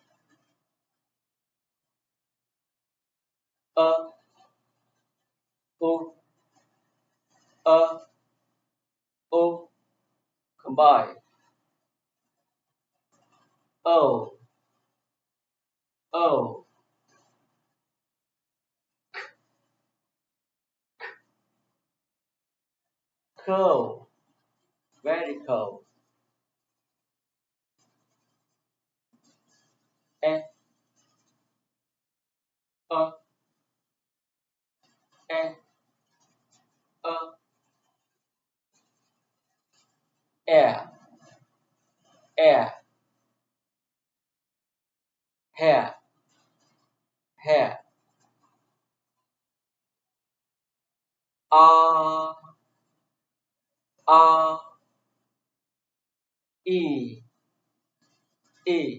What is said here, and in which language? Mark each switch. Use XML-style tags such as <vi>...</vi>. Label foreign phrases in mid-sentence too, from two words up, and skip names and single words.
<en>A, u, a, u. Combine. O, o. Cold, very cold. E, a, e, a. Air, air. Hair, hair. R, R, E, E.</en>